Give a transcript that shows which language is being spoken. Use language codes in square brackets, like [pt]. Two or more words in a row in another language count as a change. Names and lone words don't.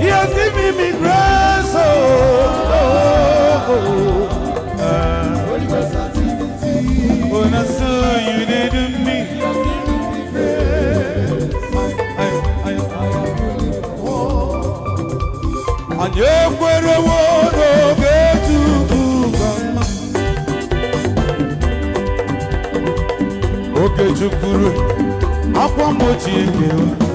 [en] He has given me grace. Oh, oh, oh, oh. Ah. Oh, na so you did to me. I, I, I, I am ruling my world. [ig] Anyị ekwerewo n'oge Chukwu ka mma. Oge Chukwu, akwa mgbochi ekewa.